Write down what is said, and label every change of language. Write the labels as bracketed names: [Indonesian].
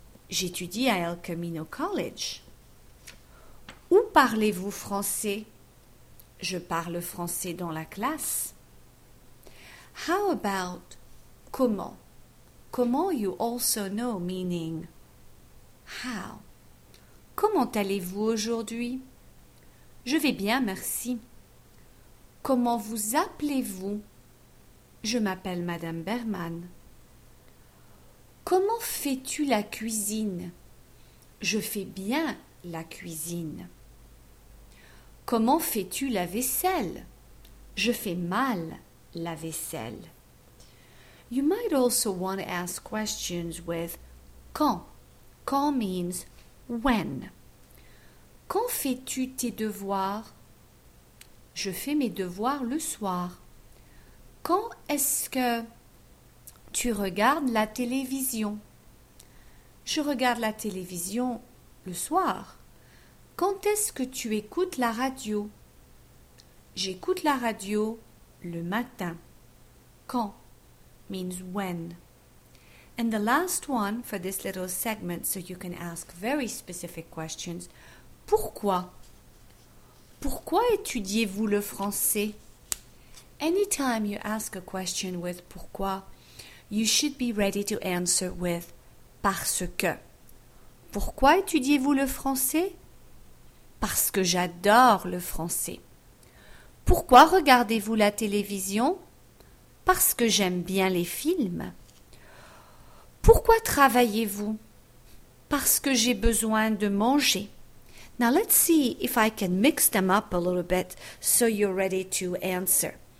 [French] J'étudie à El Camino College. Où parlez-vous français? Je parle français dans la classe. [English] How about comment? Comment you also know meaning how. [French] Comment allez-vous aujourd'hui? Je vais bien, merci. Comment vous appelez-vous? Je m'appelle Madame Berman. Comment fais-tu la cuisine? Je fais bien la cuisine. Comment fais-tu la vaisselle? Je fais mal la vaisselle. [English] You might also want to ask questions with quand. Quand means when. [French] Quand fais-tu tes devoirs? Je fais mes devoirs le soir. Quand est-ce que tu regardes la télévision? Je regarde la télévision le soir. Quand est-ce que tu écoutes la radio? J'écoute la radio le matin. [English] Quand means when. And the last one for this little segment, so you can ask very specific questions. [French] Pourquoi? Pourquoi étudiez-vous le français? [English] Anytime you ask a question with pourquoi, you should be ready to answer with parce que. [French] Pourquoi étudiez-vous le français? Parce que j'adore le français. Pourquoi regardez-vous la télévision? Parce que j'aime bien les films. Pourquoi travaillez-vous? Parce que j'ai besoin de manger. [English] Now let's see if I can mix them up a little bit so you're ready to answer.